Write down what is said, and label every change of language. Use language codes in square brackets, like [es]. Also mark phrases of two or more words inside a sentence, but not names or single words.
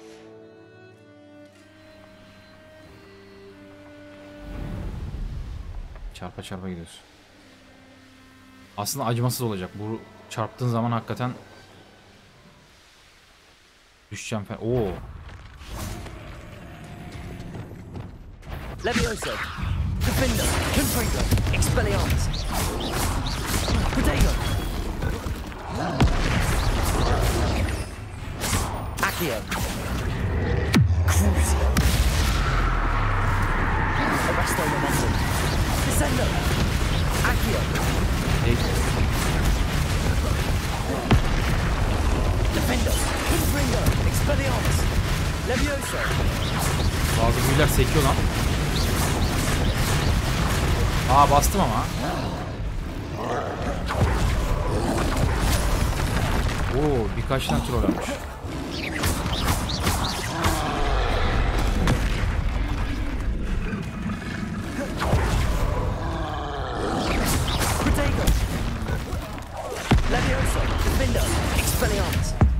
[tr] Çarpa çarpa gidiyoruz. Aslında acımasız olacak. Bu çarptığın zaman hakikaten düşeceğim falan. Oo. Levioso, Defender, Confringo, Expelliarmus, Protego, Accio, Crucio, Arresto Momentum, Descendo, Accio, Defender, Confringo, Expelliarmus, Levioso. Bazı büyüler sekiyor lan. Aa, bastım ama. Oo, birkaç tane troll almış. Protego, Levioso, Defender, Expelliarmus.